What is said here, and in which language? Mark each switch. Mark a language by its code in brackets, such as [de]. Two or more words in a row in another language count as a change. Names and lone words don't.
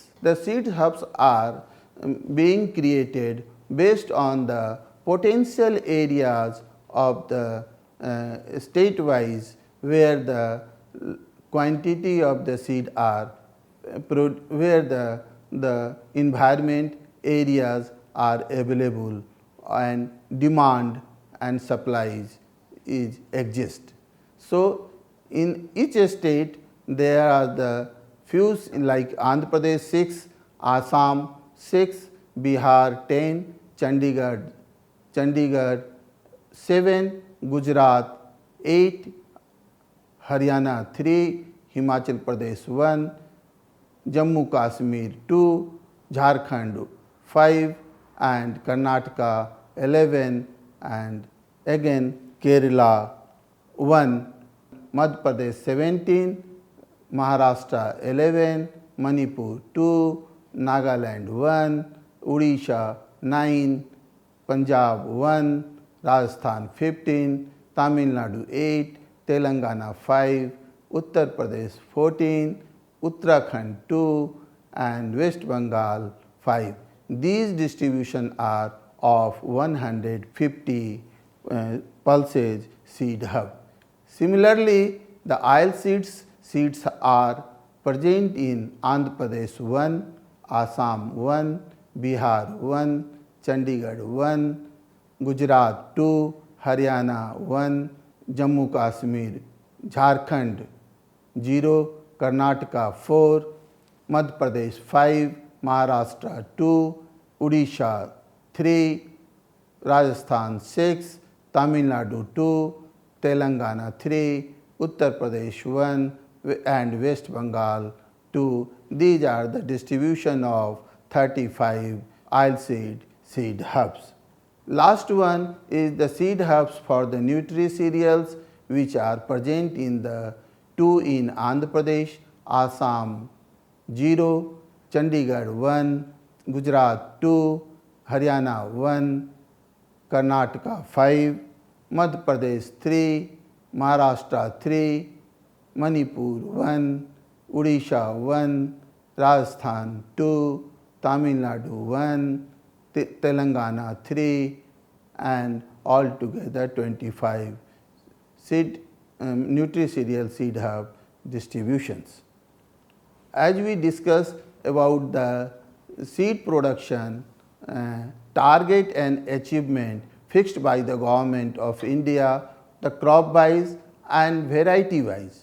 [en] The seed hubs are being created based on the potential areas of the state-wise where the quantity of the seed are, where the environment areas are available and demand and supplies exist. So, in each state there are the few like Andhra Pradesh 6, Assam 6, Bihar 10, Chandigarh 7, Gujarat 8, Haryana 3, Himachal Pradesh 1, Jammu Kashmir 2, Jharkhand 5, and Karnataka 11, and again Kerala 1, Madhya Pradesh 17, Maharashtra 11, Manipur 2, Nagaland 1, Odisha 9, Punjab 1, Rajasthan 15, Tamil Nadu 8, Telangana 5, Uttar Pradesh 14, Uttarakhand 2, and West Bengal 5. These distribution are of 150 pulses seed hub. Similarly, the oil seeds are present in Andhra Pradesh 1, Assam 1, Bihar 1, Chandigarh 1, Gujarat 2, Haryana 1, Jammu Kashmir, Jharkhand 0, Karnataka 4, Madhya Pradesh 5, Maharashtra 2, Odisha 3, Rajasthan 6, Tamil Nadu 2, Telangana 3, Uttar Pradesh 1, and West Bengal These are the distribution of 35 oilseed seed hubs. Last one is the seed hubs for the nutri-cereals, which are present in the 2 in Andhra Pradesh, Assam 0, Chandigarh 1, Gujarat 2, Haryana 1, Karnataka 5, Madhya Pradesh 3, Maharashtra 3, Manipur 1, Odisha 1, Rajasthan 2, Tamil Nadu 1, Telangana 3, and altogether 25 seed nutri-cereal seed hub distributions. As we discussed about the seed production target and achievement fixed by the government of India, the crop wise and variety wise.